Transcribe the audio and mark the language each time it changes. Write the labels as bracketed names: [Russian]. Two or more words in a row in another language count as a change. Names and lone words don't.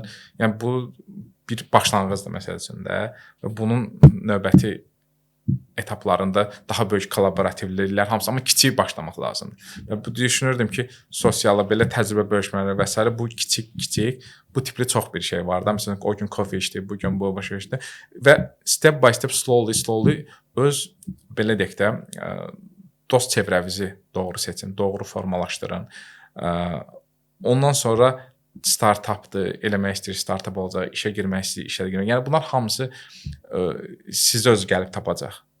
[Azerbaijani] Yəni bu bir başlanğıcdır məsəl üçün də və bunun növbəti etaplarında daha böyük kollaborativliklər hamısı, amma kiçik başlamaq lazımdır. Və bu düşünürdüm ki, sosial belə təcrübə bölüşmələri və s. bu kiçik bu tipli çox bir şey var da. Məsələn, o gün kofe içdi, bu gün bu başa içdi və [English] step by step slowly [Azerbaijani] öz belə deyək də dost çevrəvizi doğru seçin, doğru formalaşdırın. Ondan sonra startupdır, eləmək istəyir, startup olacaq, işə girmək istəyir, işə girmək. Yəni bunlar hamısı sizə öz gəlib tapacaq.